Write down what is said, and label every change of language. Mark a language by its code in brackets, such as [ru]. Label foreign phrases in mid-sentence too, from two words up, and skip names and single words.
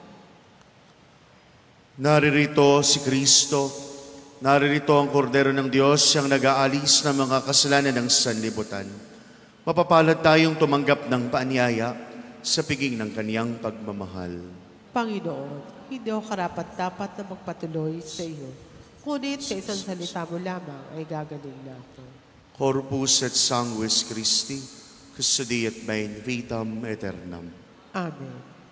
[tl] Naririto si Kristo, naririto ang Kordero ng Diyos, siyang nag-aalis ng mga kasalanan ng sanlibutan. Mapapalad tayong tumanggap ng paanyaya sa piging ng kaniyang pagmamahal. Panginoon, hindi ako karapat-dapat na magpatuloy sa iyo. Ngunit sa isang salita mo lamang ay gagaling na ako. [la] Corpus et sanguis Christi, custodi et main vitam aeternam. [tl] Amen.